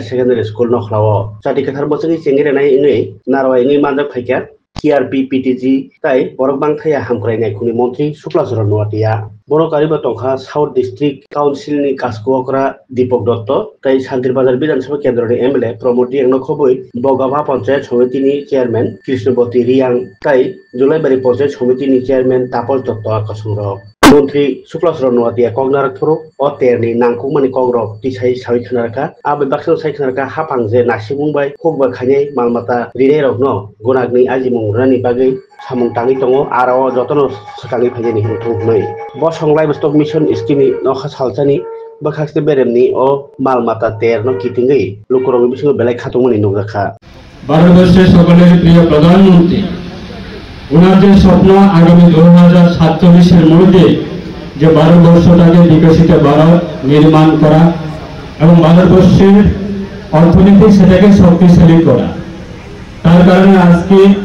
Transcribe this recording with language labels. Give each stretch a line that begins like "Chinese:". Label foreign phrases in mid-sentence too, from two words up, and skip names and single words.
English: secondary school
Kok Borok: nokhlao chati kathar bochoni chengere nai ingei narwai ni manjak phaikya CRP PTG tai borok bangthaya hamkrainai khuni mantri Shuklaswara Nuatia borok kariba tongkha South District Council ni kaskokra Deepak Dotto tai Santir Bazar Bidhan Sabha Kendra ni MLA Pramod Riang khoboi Bogabha Panchayat Samiti ni Chairman Krishnabati Riang tai Jolaibari Panchayat Samiti ni Chairman Tapal Dotto Akasungro মন্ত্রী শুক্লাচরণ নোয়াতিয়া কংনারক থরো অতেরনি নাংকুমনি কংরক তিসাই সাই খানারকা আবে বাক্সন সাই খানারকা হাফাং যে নাসিমুংবাই খোকবা খাইনাই মালমাতা রিনে রকনো গুনাগনি আজিমুং রানি বাগै samung tangi tongo arao jotono sakangi phajeni hingthumai bo songlai
English: stock mission scheme
Kok Borok: nokha salchani bakhaste beremni o malmata ter no kitingei lukurong bisingo belai khatungmani nugrakha
Bangla: ভারতবর্ষের সকলের প্রিয় প্রধানমন্ত্রী ওনার যে স্বপ্ন আগামী 2047 মধ্যে যে ভারতবর্ষটাকে বিকশিত ভারত নির্মাণ করা এবং ভারতবর্ষের অর্থনীতি সেটাকে শক্তিশালী করা তার কারণে আজকে